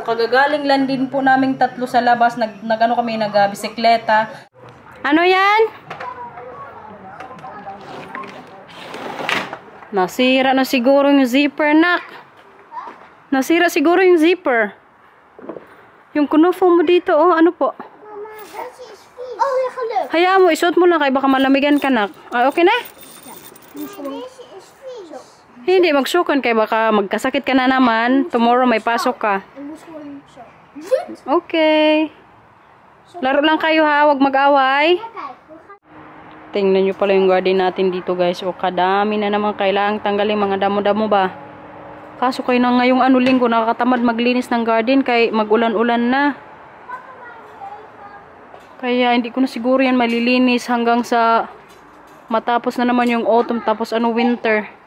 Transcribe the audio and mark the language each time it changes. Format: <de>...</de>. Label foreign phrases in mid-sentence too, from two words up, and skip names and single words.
<tl>Kagagaling lang din po naming tatlo sa labas. Nag-ano kami, nag-bisikleta. Ano yan? Nasira na siguro yung zipper, nak. Nasira siguro yung zipper. Yung kunufo mo dito, oh, ano po?</tl> <nl>Oh, lekker leuk.</nl> <tl>Hayaan mo, isuot mo lang kay baka malamigan ka, nak. Ah, okay na?</tl> <nl>Deze is vies.</nl> <tl>Hindi, magsukan kay baka magkasakit ka na naman. Tomorrow may pasok ka.</tl> <nl>Ik moest gewoon zo.</nl> <tl>Okay. Laro lang kayo ha, wag mag-away.</tl> <nl>Kijk, we gaan.</nl> <tl>Tingnan nyo pala yung garden natin dito guys. O kadami na naman kailangang tanggalin mga damo-damo ba. Kaso kayo na ngayong ano linggo nakakatamad maglinis ng garden kay magulan-ulan na. Kaya hindi ko na siguro yan malilinis hanggang sa matapos na naman yung autumn tapos ano winter.</tl>